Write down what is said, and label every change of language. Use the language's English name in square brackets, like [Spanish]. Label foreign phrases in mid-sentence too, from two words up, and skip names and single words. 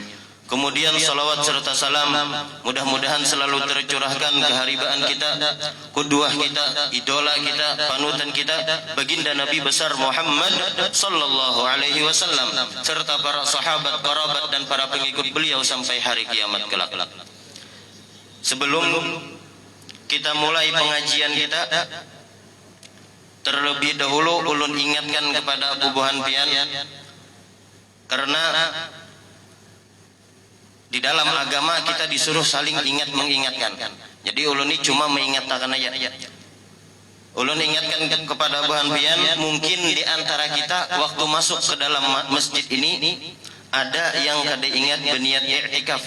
[Indonesian] Kemudian salawat serta salam mudah-mudahan selalu tercurahkan keharibaan kita, qudwah kita, idola kita, panutan kita, baginda Nabi besar Muhammad [Arabic] صلى الله عليه وسلم [Indonesian] serta para sahabat, kerabat dan para pengikut beliau sampai hari kiamat kelak. [Banjar] Sebelum kita mulai pengajian kita, terlebih dahulu ulun ingatkan kepada Abu Buhan Pian, karena di dalam agama kita disuruh saling ingat mengingatkan. Jadi ulun ini cuma mengingatkan aja. Ulun ingatkan kepada Buhan Pian, mungkin di antara kita waktu masuk ke dalam masjid ini ada yang kada ingat berniat i'tikaf.